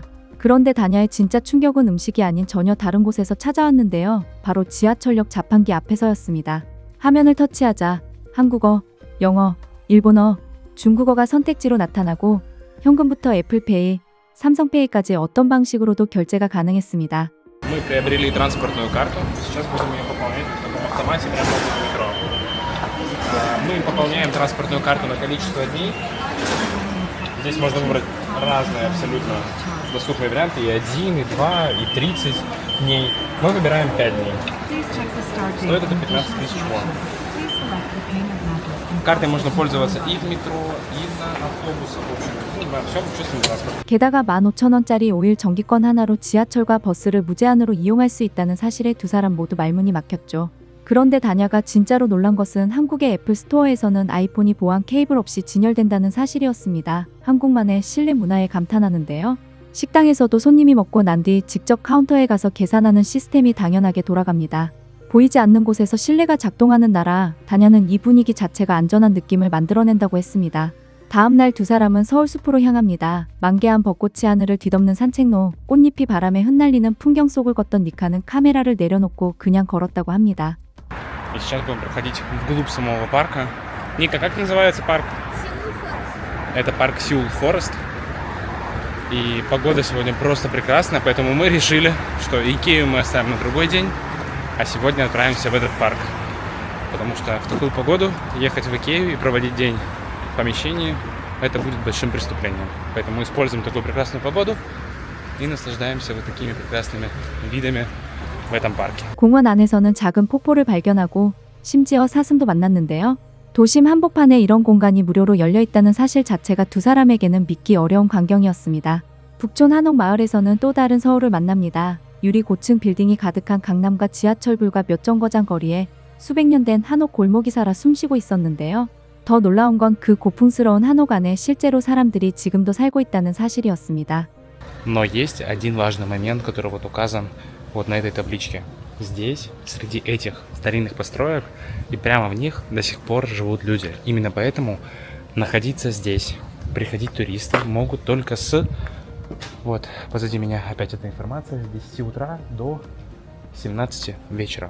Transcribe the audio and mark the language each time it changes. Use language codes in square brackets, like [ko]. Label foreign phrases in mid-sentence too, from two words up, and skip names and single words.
[ko] 그런데 다냐의 진짜 충격은 음식이 아닌 전혀 다른 곳에서 찾아왔는데요. 바로 지하철역 자판기 앞에서였습니다. 화면을 터치하자 한국어, 영어, 일본어, 중국어가 선택지로 나타나고 현금부터 애플페이, 삼성페이까지 어떤 방식으로도 결제가 가능했습니다. [ru] Мы приобрели транспортную карту. Сейчас будем ее пополнять в таком автомате прямо возле метро. Мы пополняем транспортную карту на количество дней. Здесь можно выбрать разные абсолютно доступные варианты. И 1, и 2, и 30 дней. Мы выбираем 5 дней. Стоит это 15 тысяч вон. Картой можно пользоваться и в метро, и на автобусах. В общем, во всем общественном транспорте. [ko] 게다가 15,000원짜리 5일 정기권 하나로 지하철과 버스를 무제한으로 이용할 수 있다는 사실에 두 사람 모두 말문이 막혔죠. 그런데 다냐가 진짜로 놀란 것은 한국의 애플 스토어에서는 아이폰이 보안 케이블 없이 진열된다는 사실이었습니다. 한국만의 실내 문화에 감탄하는데요. 식당에서도 손님이 먹고 난 뒤 직접 카운터에 가서 계산하는 시스템이 당연하게 돌아갑니다. 보이지 않는 곳에서 실내가 작동하는 나라, 다냐는 이 분위기 자체가 안전한 느낌을 만들어낸다고 했습니다. 다음날 두 사람은 서울숲으로 향합니다. 만개한 벚꽃이 하늘을 뒤덮는 산책로, 꽃잎이 바람에 흩날리는 풍경 속을 걷던 니카는 카메라를 내려놓고 그냥 걸었다고 합니다. [ru] И сейчас будем проходить вглубь самого парка. Ника, как называется парк? Это парк Seoul Forest. И погода сегодня просто прекрасная, поэтому мы решили, что Икею мы оставим на другой день, а сегодня отправимся в этот парк. Потому что в такую погоду ехать в Икею и проводить день в помещении – это будет большим преступлением. Поэтому используем такую прекрасную погоду и наслаждаемся вот такими прекрасными видами в этом парке. [ko] 공원 안에서는 작은 폭포를 발견하고 심지어 사슴도 만났는데요. 도심 한복판에 이런 공간이 무료로 열려있다는 사실 자체가 두 사람에게는 믿기 어려운 광경이었습니다. 북촌 한옥마을에서는 또 다른 서울을 만납니다. 유리 고층 빌딩이 가득한 강남과 지하철 불과 몇 정거장 거리에 수백 년 된 한옥 골목이 살아 숨쉬고 있었는데요. 더 놀라운 건 그 고풍스러운 한옥 안에 실제로 사람들이 지금도 살고 있다는 사실이었습니다. [ru] Но есть один важный момент, который вот указан вот на этой табличке. здесь, среди этих старинных построек, и прямо в них до сих пор живут люди. Именно поэтому находиться здесь, приходить туристы могут только с... Вот, позади меня опять эта информация, с 10 утра до 17 вечера.